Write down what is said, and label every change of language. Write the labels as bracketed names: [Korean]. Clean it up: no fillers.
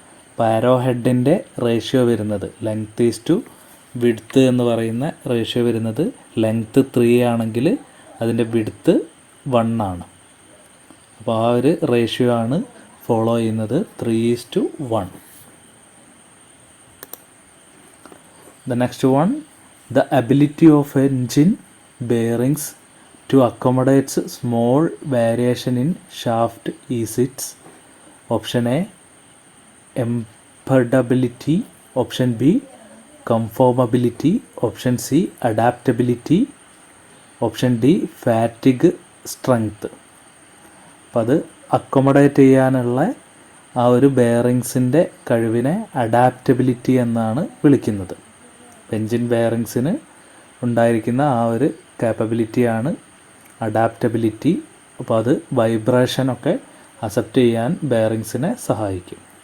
[Malayalam] അപ്പോൾ ആരോ ഹെഡിൻ്റെ റേഷ്യോ വരുന്നത് length is to width എന്ന് പറയുന്ന റേഷ്യോ വരുന്നത് ലെങ്ത്ത് 3 ആണെങ്കിൽ അതിൻ്റെ വിഡ്ത്ത് 1 ആണ്. അപ്പോൾ ആ ഒരു റേഷ്യോ ആണ് ഫോളോ ചെയ്യുന്നത് 3:1. [English] The next one, the ability of engine bearings to accommodate small variation in shaft is its option A employability, option B conformability, option C adaptability, option D fatigue strength. [Malayalam] അപ്പോൾ അത് accommodate ചെയ്യാനുള്ള ആ ഒരു ബെയറിങ്സിൻ്റെ കഴിവിനെ adaptability എന്നാണ് വിളിക്കുന്നത്. Engine ബെയറിങ്സിന് ഉണ്ടായിരിക്കുന്ന ആ ഒരു കാപ്പബിലിറ്റിയാണ് അഡാപ്റ്റബിലിറ്റി. അപ്പോൾ അത് വൈബ്രേഷനൊക്കെ അക്സെപ്റ്റ് ചെയ്യാൻ ബെയറിങ്സിനെ സഹായിക്കും.